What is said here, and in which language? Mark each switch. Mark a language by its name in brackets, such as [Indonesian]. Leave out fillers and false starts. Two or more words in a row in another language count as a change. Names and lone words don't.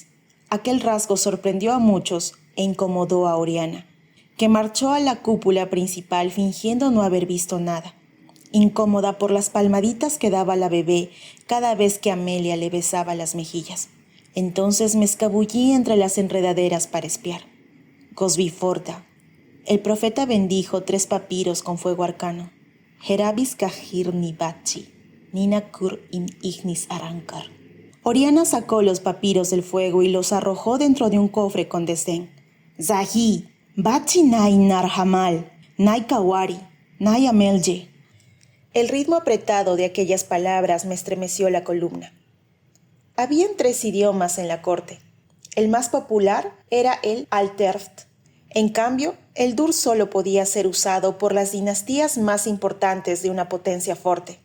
[Spanish] Aquel rasgo sorprendió a muchos e incomodó a Oriana, que marchó a la cúpula principal fingiendo no haber visto nada, incómoda por las palmaditas que daba la bebé cada vez que Amelia le besaba las mejillas. Entonces me escabullí entre las enredaderas para espiar. Gosbiforda. El profeta bendijo 3 papiros con fuego arcano. Herabis kahir ni bachi, nina kur im ignis arrancar. Oriana sacó los papiros del fuego y los arrojó dentro de un cofre con desdén. Zahi, bachi nai narhamal, nai kawari, nai amelje. El ritmo apretado de aquellas palabras me estremeció la columna. Habían 3 idiomas en la corte. El más popular era el Alterft. En cambio, el dur solo podía ser usado por las dinastías más importantes de una potencia fuerte.